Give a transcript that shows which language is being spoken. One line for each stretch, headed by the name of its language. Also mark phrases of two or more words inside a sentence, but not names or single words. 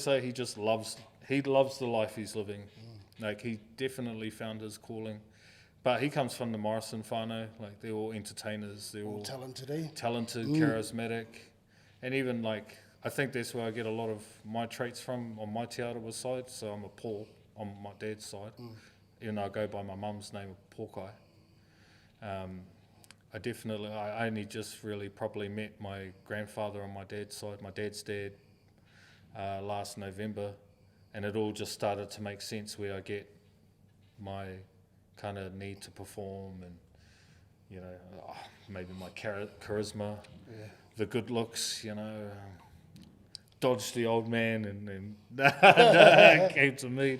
English: He loves the life he's living. Like he definitely found his calling. But he comes from the Morrison whānau. Like they're all entertainers. They're all talented, charismatic, and even like I think that's where I get a lot of my traits from on my te arawa side. So I'm a Paul on my dad's side. Even though I go by my mum's name of Pōkai. I only just really probably met my grandfather on my dad's side, my dad's dad, last November, and it all just started to make sense where I get my kind of need to perform and, you know, maybe my charisma, the good looks, you know, dodged the old man and came to me.